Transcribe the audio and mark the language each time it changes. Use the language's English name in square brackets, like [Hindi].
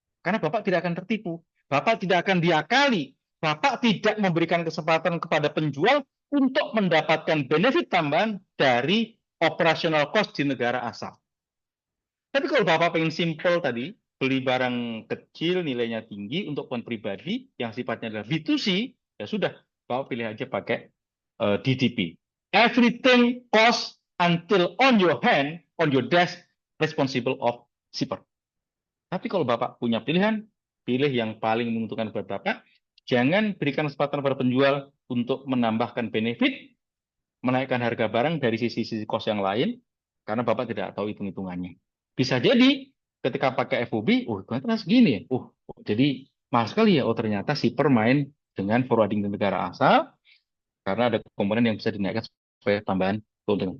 [Indonesian] Karena Bapak tidak akan tertipu. Bapak tidak akan diakali. Bapak tidak memberikan kesempatan kepada penjual untuk mendapatkan benefit tambahan dari operational cost di negara asal. Tapi kalau Bapak pengen simple tadi, beli barang kecil nilainya tinggi untuk keperluan pribadi yang sifatnya adalah B2C, ya sudah, Bapak pilih aja pakai DDP. [English] Everything cost until on your hand, on your desk, responsible of shipper. [Indonesian] Tapi kalau Bapak punya pilihan, pilih yang paling menguntungkan buat Bapak. Jangan berikan kesempatan pada penjual untuk menambahkan benefit, menaikkan harga barang dari sisi-sisi cost yang lain, karena Bapak tidak tahu hitung-hitungannya. Bisa jadi ketika pakai FOB, ternyata segini ya. Jadi mahal sekali ya. Ternyata shipper main dengan forwarding di negara asal, karena ada komponen yang bisa dinaikkan supaya tambahan keuntungan.